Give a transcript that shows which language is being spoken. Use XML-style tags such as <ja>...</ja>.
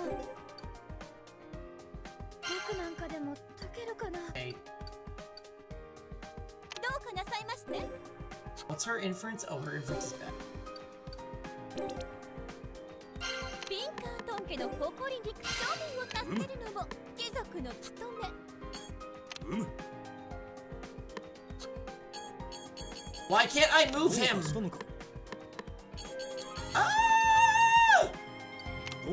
<ja>僕なんかでも解けるかな？</ja> <en>Okay.</en> <ja>どうかなさいまして。</ja> <en>What's her inference? Oh, her inference is bad.</en> <ja>ビンカートン家の誇りに庶民を助けるのも貴族の務め。</ja> <en>Why can't I move</en> <ja>どう</ja> <en>him?</en> <ja>かしたのか Ah!</ja>